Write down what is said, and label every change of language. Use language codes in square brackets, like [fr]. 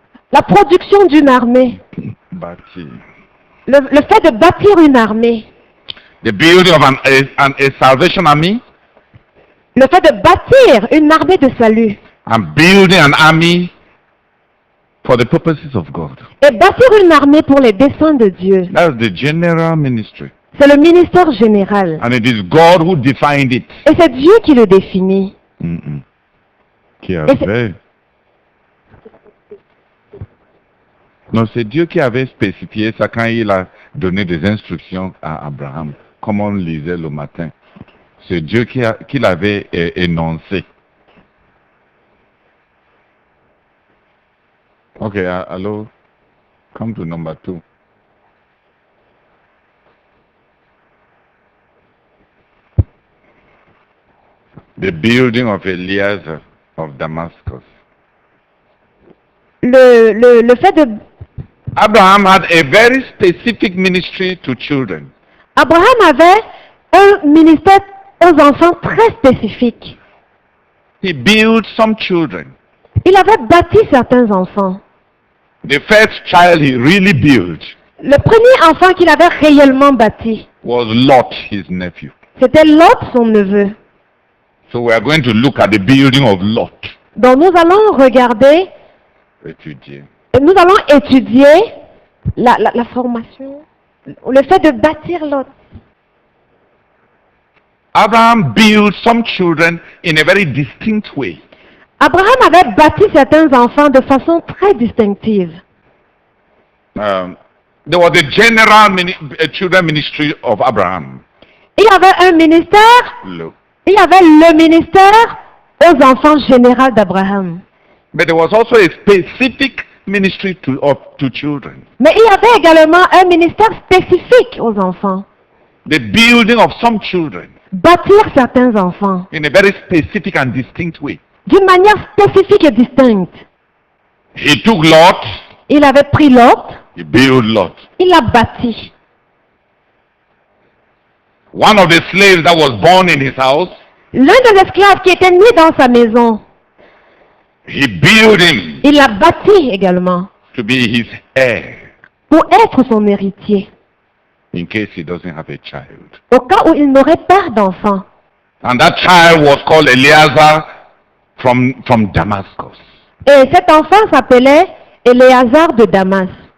[fr] La production d'une armée. Bâti. Le fait de bâtir une armée. [en] The building of a salvation army. [fr] Le fait de bâtir une armée de salut. [en] And building an army for the purposes of God. [fr] Et bâtir une armée pour les desseins de Dieu. [en] That's the general ministry. [fr] C'est le ministère général. [en] And it is God who defined it. [fr] Et c'est Dieu qui le définit. Qui avait... Non, c'est Dieu qui avait spécifié ça quand il a donné des instructions à Abraham, comme on lisait le matin. C'est Dieu qui l'avait énoncé. [en] Ok, alors, come to number 2. The building of Eliezer of Damascus. [fr] Le fait de... [en] Abraham had a very specific ministry to children. [fr] Abraham avait un ministère aux enfants très spécifique. [en] He built some children. [fr] Il avait bâti certains enfants. [en] The first child he really built [fr] Le premier enfant qu'il avait réellement bâti, [en] was Lot, his nephew. [fr] c'était Lot, son neveu. [en] So we are going to look at the building of Lot. [fr] Donc nous allons regarder, Étudier. nous allons étudier la formation, le fait de bâtir Lot. [en] Abraham built some children in a very distinct way. [fr] Abraham avait bâti certains enfants de façon très distinctive. [en] There was a general children ministry of Abraham. [fr] Il y avait un ministère, [en] Look. [fr] il y avait le ministère aux enfants généraux d'Abraham. [en] But there was also a specific ministry to children. [fr] Mais il y avait également un ministère spécifique aux enfants. [en] The building of some children [fr] Bâtir certains enfants [en] in a very specific and distinct way. [fr] d'une manière spécifique et distincte. [en] He took Lot, [fr] Il avait pris Lot, [en] he built Lot. [fr] il l'a bâti. [en] One of the slaves that was born in his house, [fr] L'un des esclaves qui était né dans sa maison, [en] he built him [fr] il l'a bâti également [en] to be his heir [fr] pour être son héritier, [en] in case he doesn't have a child. [fr] au cas où il n'aurait pas d'enfant. [en] And that child was called Eliezer from Damascus. [fr] Et cet enfant s'appelait Éléazar de Damas.